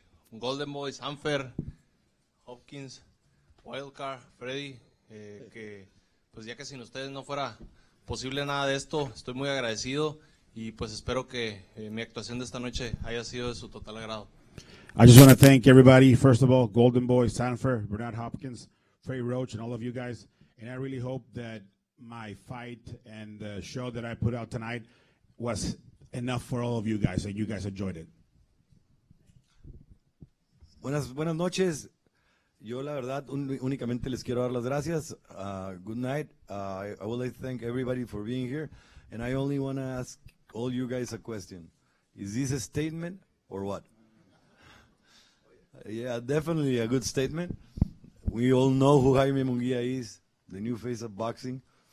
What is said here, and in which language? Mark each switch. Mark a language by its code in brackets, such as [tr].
[es] Golden Boy, Zanfer, Hopkins, Wildcard, Freddy, que pues ya que sin ustedes no fuera posible nada de esto, estoy muy agradecido. Y pues espero que mi actuación de esta noche haya sido de su total agrado. [en] I just want to thank everybody, first of all, Golden Boy, Zanfer, Bernard Hopkins, Freddie Roach, and all of you guys. And I really hope that my fight and the show that I put out tonight was enough for all of you guys, and you guys enjoyed it. [es] Buenas noches. Yo la verdad únicamente les quiero dar las gracias. [en] Good night. I would like to thank everybody for being here. And I only want to ask all you guys a question. Is this a statement or what? Yeah, definitely a good statement. We all know who Jaime Munguia is, the new face of boxing.